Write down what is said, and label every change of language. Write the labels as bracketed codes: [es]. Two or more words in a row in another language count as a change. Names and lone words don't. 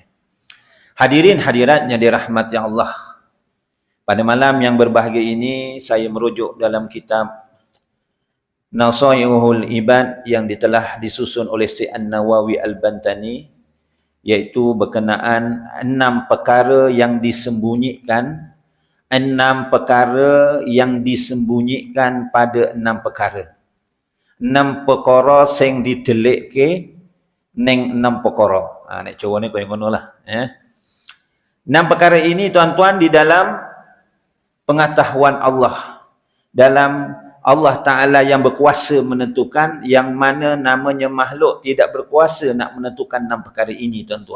[ms] Hadirin hadirat yang dirahmati Allah, pada malam yang berbahagia ini saya merujuk dalam kitab Nasaihul Ibad yang telah disusun oleh Syekh An-Nawawi Al-Bantani, iaitu berkenaan 6 perkara yang disembunyikan, 6 perkara yang disembunyikan pada 6 perkara. [jv] 6 perkara sing didelik ke neng 6 perkara. Nek coba ni kau yang lah. [ms] 6 perkara ini tuan-tuan di dalam pengetahuan Allah, dalam Allah Ta'ala yang berkuasa menentukan, yang mana namanya makhluk tidak berkuasa nak menentukan 6 perkara ini tuan-tuan.